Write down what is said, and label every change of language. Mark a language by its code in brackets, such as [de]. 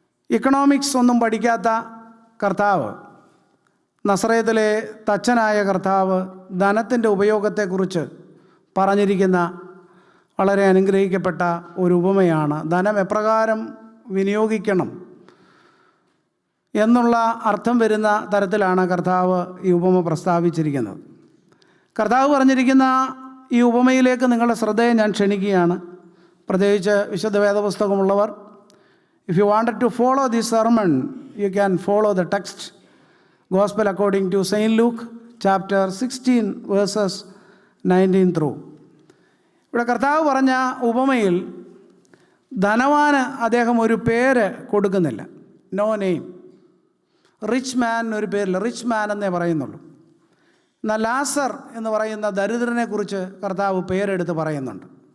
[ml] Economics ഒന്നും പഠിക്കാത്ത കർത്താവ്, നസറേത്തിലെ തച്ചനായ കർത്താവ്, ധനത്തിൻ്റെ ഉപയോഗത്തെക്കുറിച്ച് പറഞ്ഞിരിക്കുന്ന വളരെ അനുഗ്രഹിക്കപ്പെട്ട ഒരു ഉപമയാണ്. ധനം എപ്രകാരം വിനിയോഗിക്കണം എന്നുള്ള അർത്ഥം വരുന്ന തരത്തിലാണ് കർത്താവ് ഈ ഉപമ പ്രസ്താവിച്ചിരിക്കുന്നത്. കർത്താവ് പറഞ്ഞിരിക്കുന്ന ഈ ഉപമയിലേക്ക് നിങ്ങളുടെ ശ്രദ്ധയെ ഞാൻ ക്ഷണിക്കുകയാണ്. പ്രത്യേകിച്ച് വിശുദ്ധ വേദപുസ്തകമുള്ളവർ, [en] if you wanted to follow this sermon, you can follow the text, Gospel according to Saint Luke, chapter 16, verses 19 through. [ml] ഇവിടെ കർത്താവ് പറഞ്ഞ ഉപമയിൽ ധനവാന് അദ്ദേഹം ഒരു പേര് കൊടുക്കുന്നില്ല. [en] No name. [ml] റിച്ച് മാൻ ഒരു പേരില്ല, റിച്ച് മാൻ എന്നേ പറയുന്നുള്ളൂ. എന്നാൽ ലാസർ എന്ന് പറയുന്ന ദരിദ്രനെ കുറിച്ച് കർത്താവ് പേരെടുത്ത് പറയുന്നുണ്ട്.